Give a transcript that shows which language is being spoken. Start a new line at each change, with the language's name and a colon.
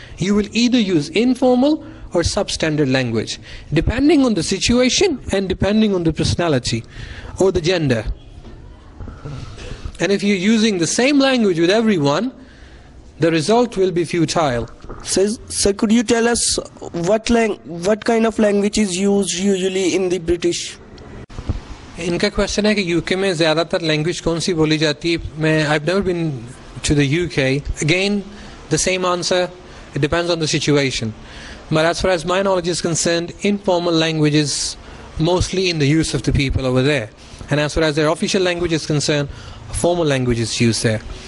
English: You will either use informal or substandard language, depending on the situation and depending on the personality or the gender. And if you're using the same language with everyone, the result will be futile. Sir, could you tell us what kind of language is used usually in the British?
Urdu: ان کا question ہے کہ you کے میں زیادہ تر language کون سی بولی جاتی ہے.
English: میں I've never been to the UK. Again, the same answer. It depends on the situation. But as far as my knowledge is concerned, informal language is mostly in the use of the people over there. And as far as their official language is concerned, formal language is used there.